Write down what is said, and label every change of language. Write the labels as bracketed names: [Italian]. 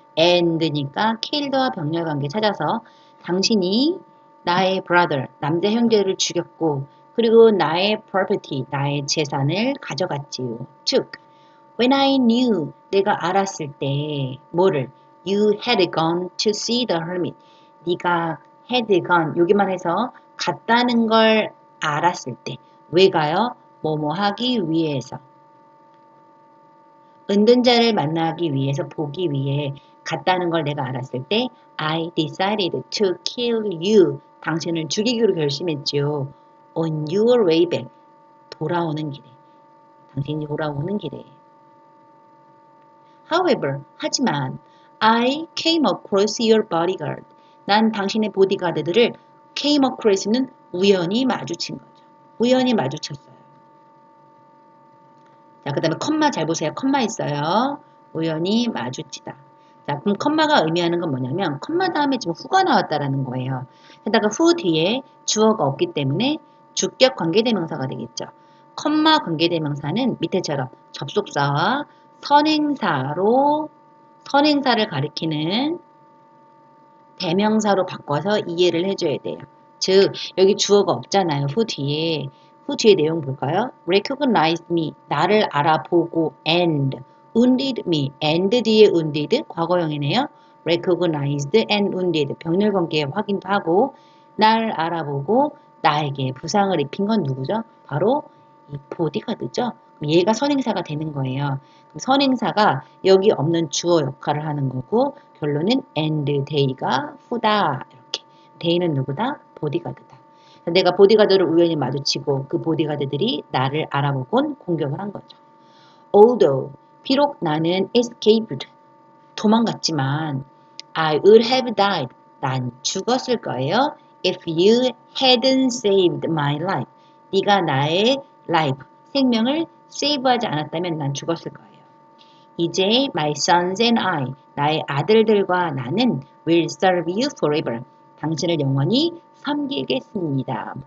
[Korean] and니까 killed와 병렬 관계 찾아서 당신이 나의 brother, 남자 형제를 죽였고 그리고 나의 property, 나의 재산을 가져갔지요. took. [English] When I knew, [Korean] 내가 알았을 때 뭐를? [English] You had gone to see the hermit. [Korean] 네가 had gone, 여기만 해서 갔다는 걸 알았을 때 왜 가요? 뭐뭐 하기 위해서. 은둔자를 만나기 위해서 보기 위해 갔다는 걸 내가 알았을 때 [English] I decided to kill you. [Korean] 당신을 죽이기로 결심했지요. [English] On your way back. [Korean] 돌아오는 길에. 당신이 돌아오는 길에. [English] However, [Korean] 하지만 [English] I came across your bodyguard. [Korean] 난 당신의 보디가드들을 came across는 우연히 마주친 거죠. 우연히 마주쳤어요. 자, 그 다음에 컴마 잘 보세요. 컴마 있어요. 우연히 마주치다. 자, 그럼 컴마가 의미하는 건 뭐냐면 컴마 다음에 지금 후가 나왔다라는 거예요. 게다가 후 뒤에 주어가 없기 때문에 주격 관계대명사가 되겠죠. 컴마 관계대명사는 밑에처럼 접속사와 선행사를 가리키는 대명사로 바꿔서 이해를 해줘야 돼요. 즉 여기 주어가 없잖아요. 후 뒤에 내용 볼까요? [English] Recognize me, [Korean] 나를 알아보고 [English] and wounded me, and 뒤에 wounded 과거형이네요. Recognized and wounded [Korean] 병렬 관계 확인도 하고 날 알아보고 나에게 부상을 입힌 건 누구죠? 바로 이 보디가드죠. 얘가 선행사가 되는 거예요. 그럼 선행사가 여기 없는 주어 역할을 하는 거고 결론은 and they가 후다. 이렇게. they는 누구다? 보디가드다. 내가 보디가드를 우연히 마주치고 그 보디가드들이 나를 알아보곤 공격을 한 거죠. Although 비록 나는 escaped 도망갔지만 [English] I would have died [Korean] 난 죽었을 거예요. [English] If you hadn't saved my life [Korean] 네가 나의 life 생명을 세이브하지 않았다면 난 죽었을 거예요. 이제 [English] my sons and I [Korean] 나의 아들들과 나는 [English] will serve you forever [Korean] 당신을 영원히 섬기겠습니다.